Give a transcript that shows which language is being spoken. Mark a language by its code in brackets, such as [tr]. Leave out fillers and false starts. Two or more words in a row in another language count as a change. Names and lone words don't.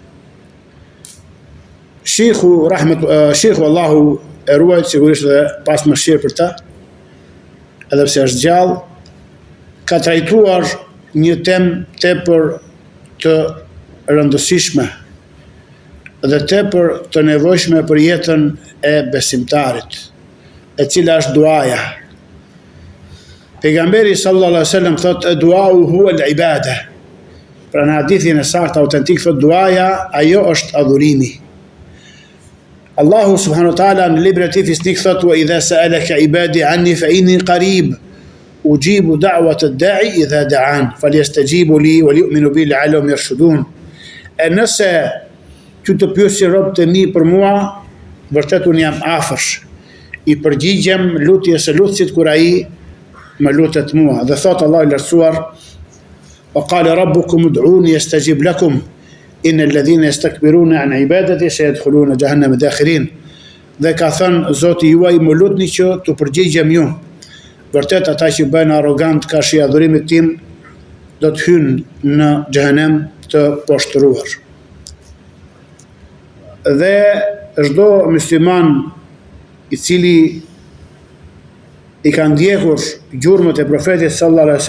[sq] Shehu Allahu e ruajt, sigurisht dhe pas mëshirë për ta, edhe pse është gjallë, ka trajtuar një temë tepër të rëndësishme dhe tepër të nevojshme për jetën e besimtarit, e cila është duaja. Pejgamberi [ar] صلى الله عليه وسلم [sq] thotë [ar] الدعاء هو العبادة. [sq] Pra në hadithin e saktë autentik thotë duaja ajo është adhurimi. Allahu [ar] سبحانه وتعالى [sq] në librin e tij fisnik thotë [ar] وإذا سألك عبادي عني فإني قريب أجيب دعوة الداع إذا دعان فليستجيبوا لي وليؤمنوا بي لعلهم يرشدون. [sq] E nëse që të pyesi robët e mi për mua, vërtet unë jam afër, i përgjigjem lutjes së lutësit kur ai më lutet mua. Dhe thot Allah i lartësuar, [ar] وقال ربكم ادعوني أستجب لكم إن الذين يستكبرون عن عبادتي سيدخلون جهنم داخرين. [sq] Dhe ka thënë Zoti juaj, më lutni që të përgjigjem ju. Vërtet ata që bëjnë arrogant ka shi adhurimit tim do të hynë në xhehenem të poshtruar. Dhe çdo musliman i cili i ka ndjekur gjurmët e profetit [ar] صلى الله عليه